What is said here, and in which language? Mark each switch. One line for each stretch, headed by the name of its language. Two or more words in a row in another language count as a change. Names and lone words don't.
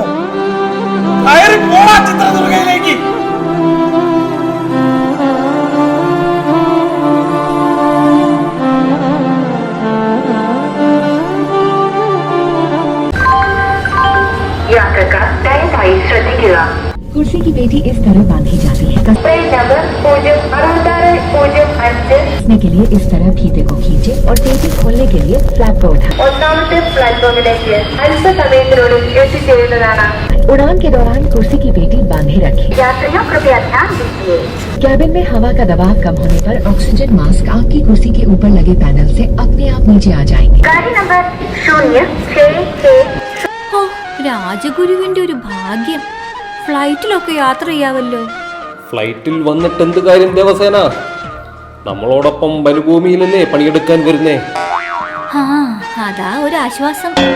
Malayalam: കയറി പോവാ ചിത്രദുർഗയിലേക്ക്. യാത്രക്കാർ ദയവായി ശ്രദ്ധിക്കുക.
Hindi: कुर्सी की पेटी इस तरह बांधी जाती है। ट्रेन नंबर 06605 के लिए इस तरह फीते को खींचे और पेटी खोलने के लिए फ्लैप को उठाएं। ഒന്നാമത്തെ പ്ലാറ്റ്ഫോമിലേക്ക് അല്പസമയത്തിനുള്ളിൽ എത്തിച്ചേരുന്നതാണ്. उड़ान के दौरान कुर्सी की पेटी बांधे रखें। यात्रियों कृपया ध्यान दीजिए, कैबिन में हवा का दबाव कम होने पर ऑक्सीजन मास्क आपकी कुर्सी के ऊपर लगे पैनल से अपने आप नीचे आ जाएंगे। गाड़ी नंबर 066
Malayalam: ഓ, രാജഗുരുവിന്റെ ഒരു ഭാഗ്യം. ഫ്ലൈറ്റിലൊക്കെ യാത്ര ചെയ്യാവല്ലോ. ഫ്ലൈറ്റിൽ വന്നിട്ട് എന്ത് കാര്യം ദേവസേന? നമ്മളോടൊപ്പം വനഭൂമിയിലല്ലേ പണിയെടുക്കാൻ വരുന്നേ. ആ, അതാ ഒരു ആശ്വാസം.